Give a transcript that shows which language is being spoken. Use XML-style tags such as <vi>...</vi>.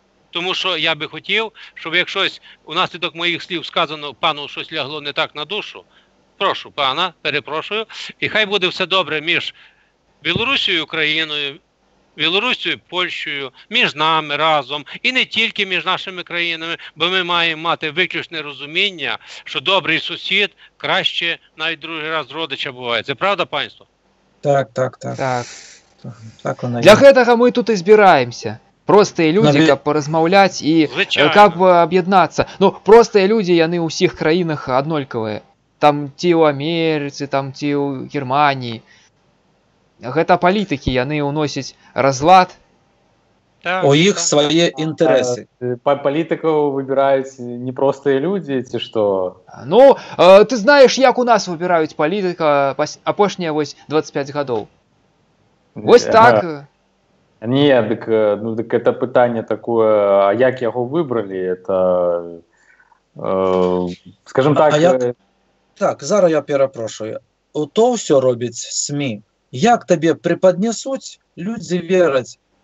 <uk>Тому що я би хотів, щоб як щось унаслідок моїх слів сказано, пану щось лягло не так на душу, прошу пана, перепрошую, і хай буде все добре між Білорусією і Україною, Білорусією і Польщею, між нами разом, і не тільки між нашими країнами, бо ми маємо мати виключне розуміння, що добрий сусід краще навіть другий раз родича буває. Це правда, панство? Так.</uk> <be>Для гэтага мы тут и збираемся. Простыя людзі, каб паразмаўляць і каб аб'яднацца. Ну, простыя людзі, яны ў ўсіх краінах аднолькавыя. Там ці ў Амерыцы, там ці ў Германіі. Гэта палітыкі, яны ўносяць разлад. У іх свае інтарэсы. Палітыкаў выбіраюць непростыя людзі, ці што? Ну, ты знаеш, як у нас выбіраюць палітыка апошнія 25 гадоў. Вось так. Не, дык это пытанне такое, а як яго выбралі, это, скажем так...</be> <uk>Так, зараз я перепрошую. То все робить СМІ. Як тебе преподнесуть, люди верять.</uk>